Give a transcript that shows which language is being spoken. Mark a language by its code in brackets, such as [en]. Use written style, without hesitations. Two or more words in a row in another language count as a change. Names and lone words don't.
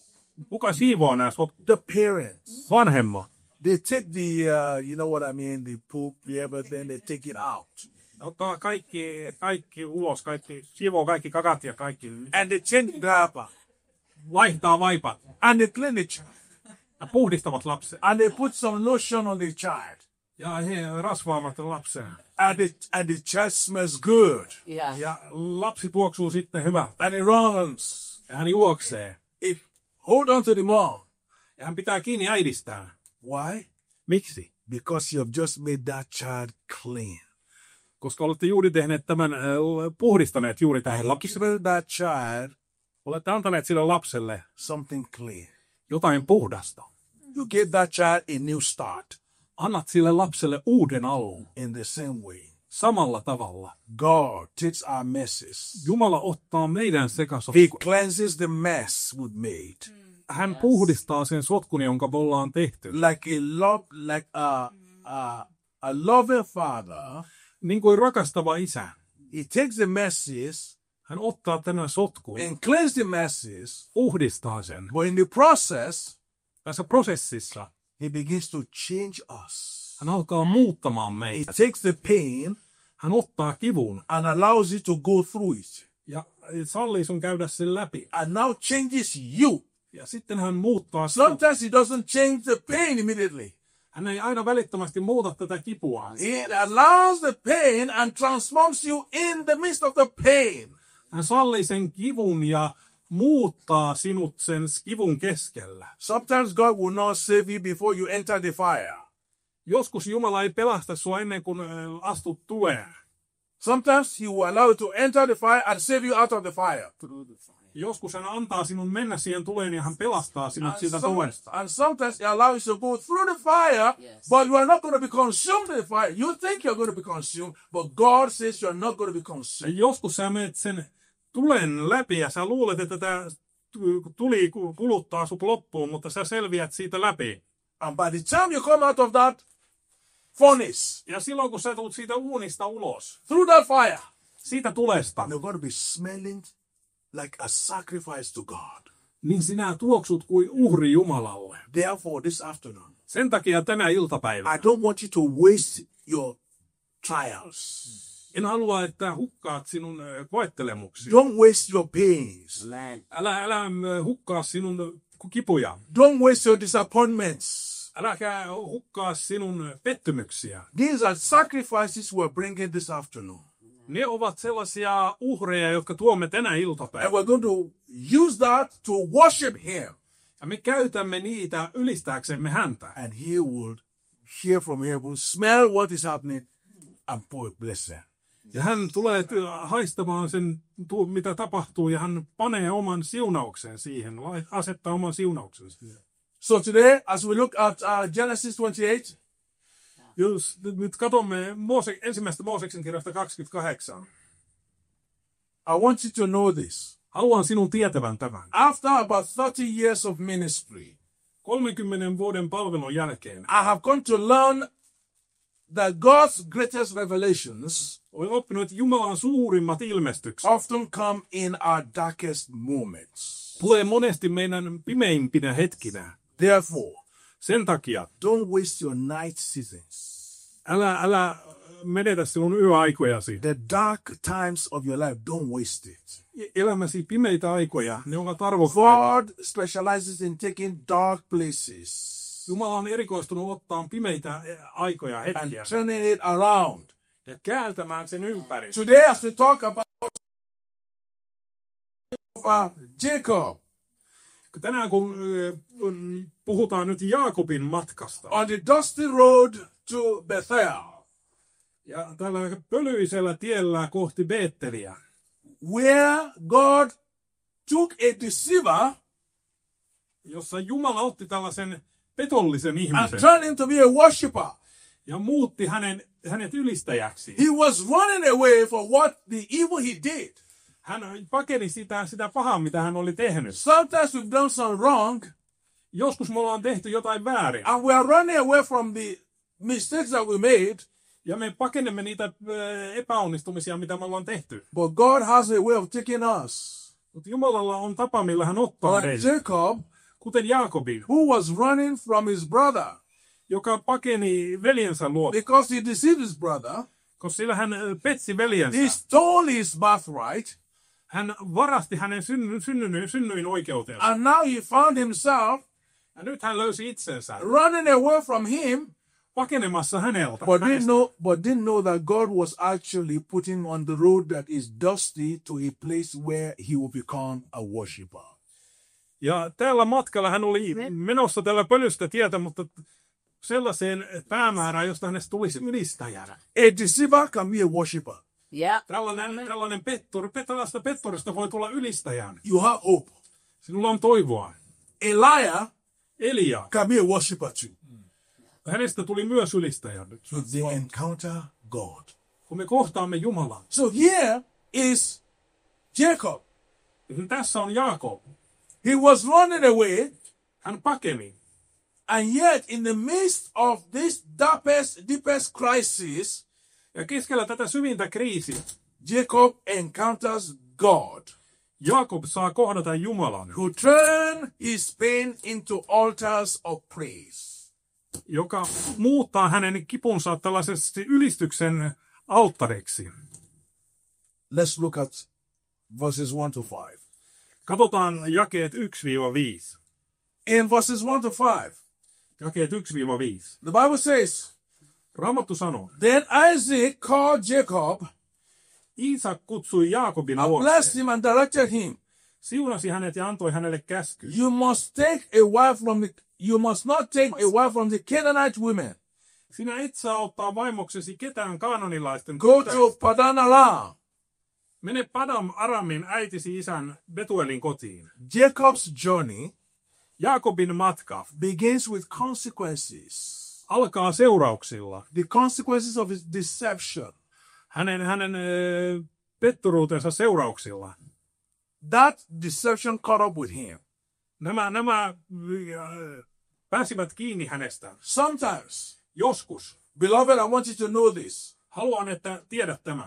[fi] Kuka siivoo nämä sotkut? [en] The parents. [fi] Vanhemmat. [en] They take the, you know what I mean, the poop, the everything, they take it out. [fi] Ottaa kaikki ulos, siivoo kaikki kakat ja kaikki. [en] And they change the diaper. [fi] Vaihtaa vaipat. [en] And they clean the child. [fi] Ja puhdistavat lapsen. [en] And they put some lotion on the child. [fi] Ja he rasvaavat lapsen. [en] And the child smells good. [fi] Ja lapsi tuoksuu sitten hyvältä. [en] And he runs. [fi] Ja hän juoksee. [en] It, hold on to the mom. [fi] Ja hän pitää kiinni äidistään. [en] Why? [fi] Miksi? [en] Because you have just made that child clean. [fi] Koska olette juuri tehneet tämän, puhdistaneet juuri tähän lapseen. [en] Give that child [fi] Olette antaneet sille lapselle [en] something clean. [fi] jotain puhdasta. [en] You give that child a new start. [fi] Annat sille lapselle uuden alun. [en] In the same way, [fi] Samalla tavalla. [en] God takes our messes. [fi] Jumala ottaa meidän [en] He [fi] sekasotkun. [en] cleanses the mess we've made. [fi] Hän puhdistaa sen sotkun, jonka me ollaan tehty. [en] Like a loving father, [fi] Niin kuin rakastava isä. [en] he takes the messes [fi] Hän ottaa tämän sotkun, [en] and cleans the messes. [fi] puhdistaa sen. [en] But in the process, [fi] Tässä prosessissa [en] he begins to change us. [fi] hän alkaa muuttamaan [en] He [fi] meitä. [en] takes the pain [fi] Hän ottaa kivun [en] and allows you to go through it. [fi] ja sallii sun käydä sen läpi. [en] And now changes you. [fi] Ja sitten hän muuttaa sinut. [en] Sometimes he doesn't change the pain immediately. [fi] Hän ei aina välittömästi muuta tätä kipua. [en] He allows the pain and transforms you in the midst of the pain. [fi] Hän sallii sen kivun ja muuttaa sinut sen kivun keskellä. [en] Sometimes God will not save you before you enter the fire. [fi] Joskus Jumala ei pelasta sua ennen kuin astut tuleen. [en] Sometimes he will allow you to enter the fire and save you out of the fire. [fi] Joskus hän antaa sinun mennä siihen tuleen ja hän pelastaa sinut siitä tuesta. [en] And sometimes he allows you to go through the fire, but you are not going to be consumed in the fire. You think you're going to be consumed, but God says you're not going to be [fi] Ja [en] consumed. [fi] joskus sä menet sen tulen läpi ja sä luulet, että tämä tuli kuluttaa sut loppuun, mutta sä selviät siitä läpi. [en] And by the time you come out of that furnace, [fi] Ja silloin kun sä tulet siitä uunista ulos, [en] through that fire, [fi] siitä tulesta, [en] you're going to be smelling like a sacrifice to God. [fi] niin sinä tuoksut kuin uhri Jumalalle. [en] Therefore, this afternoon, [fi] Sen takia tänä iltapäivänä [en] I don't want you to waste your trials. [fi] en halua, että hukkaat sinun koettelemuksi. [en] Don't waste your pains. [fi] Älä hukkaa sinun kipuja. [en] Don't waste your disappointments. [fi] Äläkä hukkaa sinun pettymyksiä. [en] These are sacrifices we're bringing this afternoon. [fi] Ne ovat sellaisia uhreja, jotka tuomme tänä [en] And [fi] iltapäivänä. [en] we're going to use that to worship him. [fi] Ja me käytämme niitä ylistääksemme häntä. [en] And he will hear from heaven, smell what is happening, and pour a blessing. [fi] Ja hän tulee haistamaan sen, mitä tapahtuu, ja hän panee oman siunauksen siihen, asettaa oman siunauksen siihen. [en] So today, as we look at Genesis 28, [fi] Jos nyt katsomme ensimmäistä Mooseksen kirjasta 28. [en] I want you to know this. [fi] Haluan sinun tietävän tämän. [en] After about 30 years of ministry, [fi] 30 vuoden palvelun jälkeen [en] I have come to learn that God's greatest revelations [fi] olen oppinut, että Jumalan suurimmat ilmestykset [en] often come in our darkest moments. [fi] tulee monesti meidän pimeimpinä hetkinä. [en] Therefore, [fi] Sen takia [en] don't waste your night seasons. [fi] älä menetä sinun yöaikojasi. [en] The dark times of your life, don't waste it. [fi] Elämäsi pimeitä aikoja, ne ovat arvokkaita. [en] God specializes in taking dark places [fi] Jumala on erikoistunut ottaa pimeitä aikoja, [en] and [fi] hetkiä, [en] turning it around. [fi] ja kääntämään sen ympäri. [en] Today, as we talk about Jacob [fi] Tänään kun puhutaan nyt Jaakobin matkasta, [en] on the dusty road to Bethel, [fi] ja tällä pölyisellä tiellä kohti Beetteliä, [en] where God took a deceiver [fi] jossa Jumala otti tällaisen petollisen [en] and [fi] ihmisen [en] turned him to be a worshiper. [fi] ja muutti hänet ylistäjäksi. [en] He was running away for what the evil he did. [fi] Hän pakeni sitä pahaa, mitä hän oli tehnyt. [en] Sometimes we've done some wrong, [fi] Joskus me ollaan tehty jotain väärin, [en] and we are running away from the mistakes that we made. [fi] ja me pakenemme niitä epäonnistumisia, mitä me ollaan tehty. [en] But God has a way of taking us. [fi] Mutta Jumalalla on tapa, millä hän ottaa [en] Like [fi] meidät. [en] Jacob, [fi] Kuten Jaakobin, [en] who was running from his brother [fi] joka pakeni veljensä luo, [en] because he deceived his brother. [fi] koska sillä hän petsi [en] He [fi] veljensä. [en] stole his birthright, [fi] Hän varasti hänen synnyin oikeutensa. [en] and now he found himself [fi] Ja nyt hän löysi itsensä [en] running away from him, [fi] pakenemassa häneltä. [en] but didn't know that God was actually putting on the road that is dusty to a place where he will become a worshiper. [fi] Ja tällä matkalla hän oli menossa tällä pölystä tietä, mutta sellaiseen päämäärään, josta hänestä tulisi ylistäjänä. [en] A deceiver can be a worshiper. Yeah. [fi] Tällainen tällaista pettorista voi tulla ylistäjän. [en] You have hope. [fi] Sinulla on toivoa. [en] A liar [fi] Elia, [en] can be a worshiper too. [fi] hänestä tuli myös ylistäjä nyt, [en] So they encounter God. [fi] kun me kohtaamme Jumalan. [en] So here is Jacob. [fi] Tässä on Jaakob. [en] He was running away, [fi] Hän pakeni. [en] and yet in the midst of this deepest crisis, [fi] Ja keskellä tätä syvintä kriisiä [en] Jacob encounters God, [fi] Jaakob saa kohdata Jumalan, [en] who turned his pain into altars of praise. [fi] joka muuttaa hänen kipunsa tällaisesti ylistyksen alttariksi. [en] Let's look at verses 1 to 5. [fi] Katsotaan jakeet 1-5. [en] In verses 1 to 5, [fi] Jakeet 1-5. [en] the Bible says, [fi] Raamattu sanoo, [en] Then Isaac called Jacob, [fi] Iisak kutsui Jaakobin [en] and [fi] luokse, [en] blessed him and directed him. [fi] siunasi hänet ja antoi hänelle käskyn. [en] You must not take a wife from the Canaanite women. [fi] Sinä et saa ottaa vaimoksesi ketään kaananilaisten [en] Go [fi] tyttöä. [en] to Padan Aram. [fi] Mene Padam Aramin äitisi isän Betuelin kotiin. [en] Jacob's journey [fi] Jaakobin matka [en] begins with consequences. [fi] alkaa seurauksilla. [en] The consequences of his deception. [fi] Hänen petturuutensa seurauksilla. [en] That deception caught up with him. [fi] Nämä pääsivät kiinni hänestä. [en] Sometimes, [fi] Joskus. [en] beloved, I want you to know this. [fi] Haluan, että tiedät tämän.